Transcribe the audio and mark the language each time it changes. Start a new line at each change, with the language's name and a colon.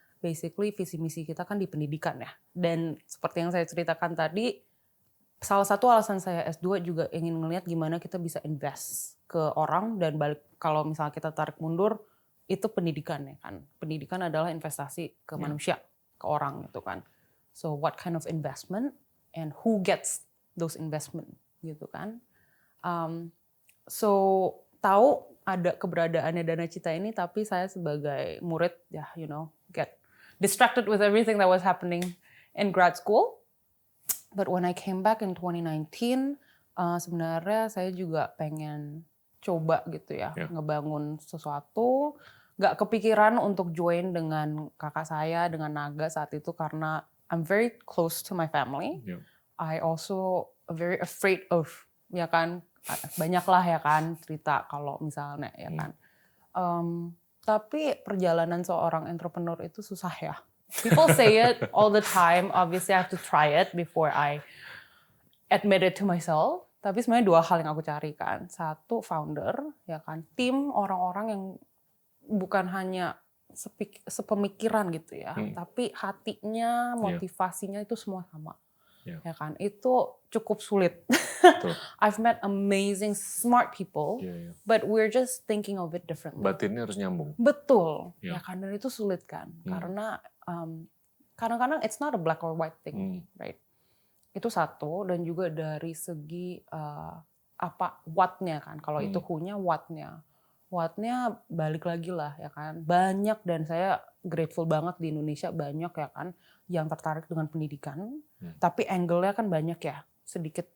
Indonesian: basically visi misi kita kan di pendidikan ya. Dan seperti yang saya ceritakan tadi, salah satu alasan saya S2 juga ingin ngelihat gimana kita bisa invest ke orang, dan balik kalau misalnya kita tarik mundur itu pendidikan ya kan. Pendidikan adalah investasi ke manusia, ke orang gitu kan.
English: So what kind of investment and who gets those investment
Indonesian: gitu kan. So tahu ada keberadaannya Dana Cita ini, tapi saya sebagai murid ya
English: get distracted with everything that was happening in grad school. But when I came back in 2019,
Indonesian: sebenarnya saya juga pengen coba gitu ya, ngebangun sesuatu. Gak kepikiran untuk join dengan kakak saya, dengan Naga saat itu, karena
English: I'm very close to my family. I also very afraid of,
Indonesian: ya kan, banyak lah ya kan cerita kalau misalnya ya kan. Tapi perjalanan seorang entrepreneur itu susah ya.
English: People say it all the time. Obviously I have to try it before I admit it to myself.
Indonesian: Tapi sebenarnya dua hal yang aku cari kan. Satu, founder, ya kan, tim orang-orang yang bukan hanya sepemikiran gitu ya, tapi hatinya, motivasinya itu semua sama. Ya kan, itu cukup sulit.
English: I've met amazing smart people, but we're just thinking of it differently.
Indonesian: Batinnya harus nyambung. Betul, ya kan, dan itu sulit kan, karena kadang-kadang
English: it's not a black or white thing, right?
Indonesian: Itu satu, dan juga dari segi what-nya kan, kalau itu who-nya, what-nya. What-nya balik lagi lah ya kan, banyak, dan saya grateful banget di Indonesia banyak ya kan yang tertarik dengan pendidikan, tapi angle-nya kan banyak ya, sedikit.